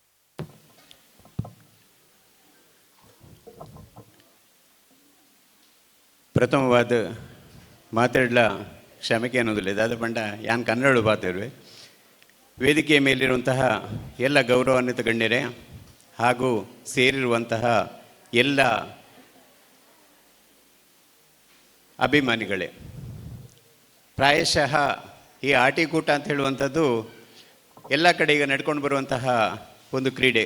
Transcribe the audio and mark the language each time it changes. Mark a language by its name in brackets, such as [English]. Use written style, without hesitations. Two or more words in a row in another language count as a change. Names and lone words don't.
[Kannada] ಪ್ರಥಮವಾದ ಮಾತಾಡಲ ಕ್ಷಮೆ ಅನ್ನೋದಿಲ್ಲ [Tulu] ಅದಾದ ಪಂಡ ಯಾನ್ [Kannada] ಕನ್ನಡ ಬಾತಿರುವೆ ವೇದಿಕೆಯ ಮೇಲಿರುವಂತಹ ಎಲ್ಲ ಗೌರವಾನ್ವಿತ ಗಣ್ಯರೇ ಹಾಗೂ ಸೇರಿರುವಂತಹ ಎಲ್ಲ ಅಭಿಮಾನಿಗಳೇ, ಪ್ರಾಯಶಃ ಈ ಆಟಿಕೂಟ ಅಂತ ಹೇಳುವಂಥದ್ದು ಎಲ್ಲ ಕಡೆ ಈಗ ನಡ್ಕೊಂಡು ಬರುವಂತಹ ಒಂದು ಕ್ರೀಡೆ.